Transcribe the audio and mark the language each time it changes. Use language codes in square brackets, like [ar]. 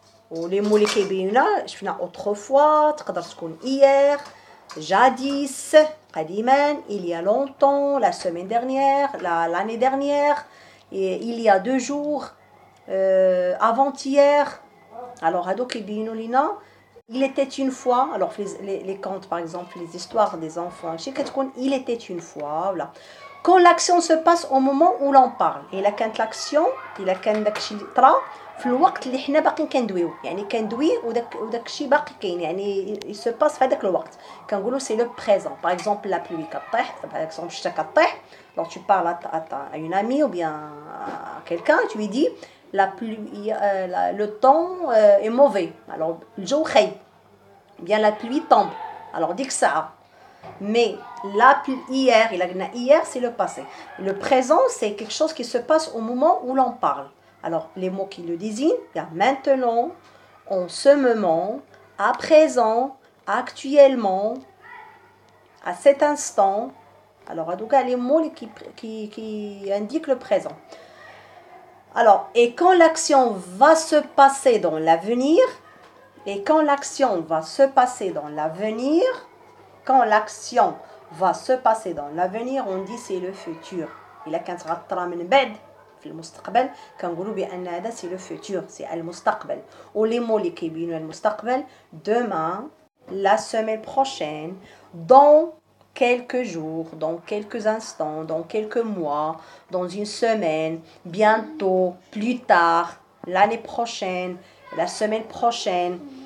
[ar] ولي مو اللي كيبينونا شفنا [fr] autrefois، تقدر تكون hier، jadis [ar] قديما، [fr] il y a longtemps، la semaine dernière، l'année dernière، il y a 2 jours، avant-hier. alors [ar] هادو كيبينوا لينا [fr] il était une fois. alors les contes par exemple, les histoires des enfants il était une fois. voilà. Quand l'action se passe au moment où l'on parle. [ar] الا كانت l'action الا كان داكشي اللي طرا في الوقت اللي حنا باقيين كندويو، يعني كندوي وداكشي باقي كاين، يعني [fr] il se passe [ar] في هذاك الوقت. كنقولوا [fr] c'est le présent. par exemple la pluie كطيح، par exemple [ar] الشتا كطيح. [fr] alors tu parles à une amie ou bien à quelqu'un, tu lui dis la pluie, le temps est mauvais. [ar] alors الجو خايب. [fr] bien la pluie tombe. [ar] alors ديك الساعه. [fr] mais la pluie hier, hier c'est le passé. Le présent c'est quelque chose qui se passe au moment où l'on parle. alors les mots qui le désignent, il y a maintenant, en ce moment, à présent, actuellement, à cet instant. alors en tout cas les mots qui indiquent le présent. alors et quand l'action va se passer dans l'avenir, on dit c'est le futur. [ar] إلا كانت غطرا من بعد في المستقبل كنقولوا بأن هذا [fr] c'est le futur, c'est [ar] المستقبل. ولي مو اللي كيبينوا المستقبل [fr] demain, la semaine prochaine, dans quelques jours, dans quelques instants, dans quelques mois, dans une semaine, bientôt, plus tard, l'année prochaine, la semaine prochaine.